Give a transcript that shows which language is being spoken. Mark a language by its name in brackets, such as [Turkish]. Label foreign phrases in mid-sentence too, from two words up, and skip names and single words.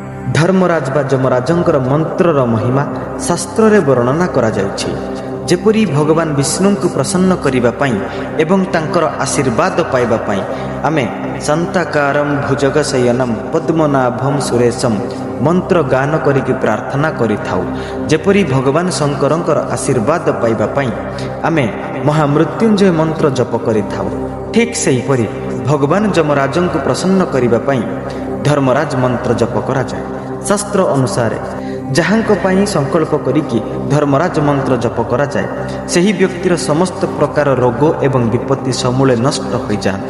[Odia] ଧର୍ମରାଜ ବା ଯମରାଜଙ୍କର ମନ୍ତ୍ରର ମହିମା ଶାସ୍ତ୍ର ରେ ବର୍ଣ୍ଣନା କରା ଯାଉଛି। ଯେପରି ଭଗବାନ ବିଷ୍ଣୁ କୁ ପ୍ରସନ୍ନ କରିବା ପାଇଁ ଏବଂ ତାଙ୍କର ଆଶୀର୍ବାଦ ପାଇବା ପାଇଁ ଆମେ [Sanskrit] शांताकारं भुजगशयनं पद्मनाभं सुरेशं [Odia] ମନ୍ତ୍ର ଗାନ କରିକି ପ୍ରାର୍ଥନା କରିଥାଉ। ଯେପରି ଭଗବାନ ଶଙ୍କରଙ୍କର ଆଶୀର୍ବାଦ ପାଇବା ପାଇଁ ଆମେ ମହାମୃତ୍ୟୁଞ୍ଜୟ ମନ୍ତ୍ର ଜପ କରିଥାଉ। ଠିକ୍ ସେହିପରି ଭଗବାନ ଯମରାଜଙ୍କ କୁ ପ୍ରସନ୍ନ କରିବା ପାଇଁ ଧର୍ମରାଜ ମନ୍ତ୍ର ଜପ କରା ଯାଏ। ଶାସ୍ତ୍ର ଅନୁସାରେ ଯାହାଙ୍କ ପାଇଁ ସଂକଳ୍ପ କରିକି ଧର୍ମରାଜ ମନ୍ତ୍ର ଜପ କରା ଯାଏ ସେହି ବ୍ୟକ୍ତିର ସମସ୍ତ ପ୍ରକାର ରୋଗ ଏବଂ ବିପତ୍ତି ସମୂଳେ ନଷ୍ଟ ହୋଇ ଯାନ୍ତି।